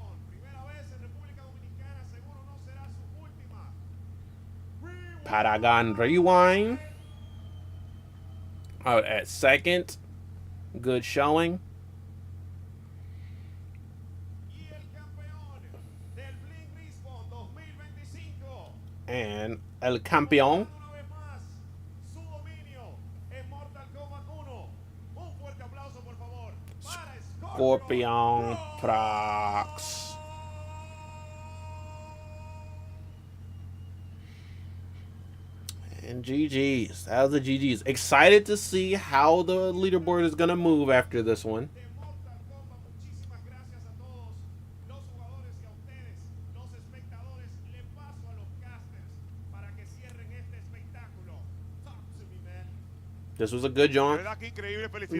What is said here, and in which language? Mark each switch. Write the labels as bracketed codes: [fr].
[es] Primera vez en República Dominicana, seguro no será su última. [en] Paragon Rewind out at second. Good showing. [es] Y el campeón del Bling Respawn 2025. And El Campeón, Una vez más, su dominio en Mortal Kombat 1. Un fuerte aplauso, por favor, para ScorpionProcs. [en] And GG's. That was the GG's. Excited to see how the leaderboard is going to move after this one. [es] de Mortal Kombat. Muchísimas gracias a todos los jugadores y a ustedes, los espectadores. Le paso a los casters para que cierren este espectáculo. [en] Talk to me, man. This was a good [es] De [en] joint. [es] verdad que increíble, felicidades